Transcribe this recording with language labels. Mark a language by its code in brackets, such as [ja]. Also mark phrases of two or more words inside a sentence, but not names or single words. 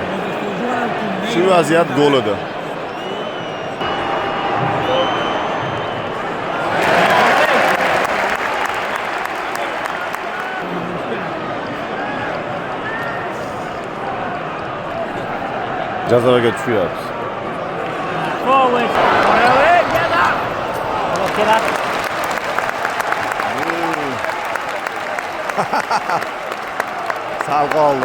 [uz] Shu vaziyat gol edi. Jazoga tushyapmiz. [en] Forward. Get up. [uz] Sal qoldi.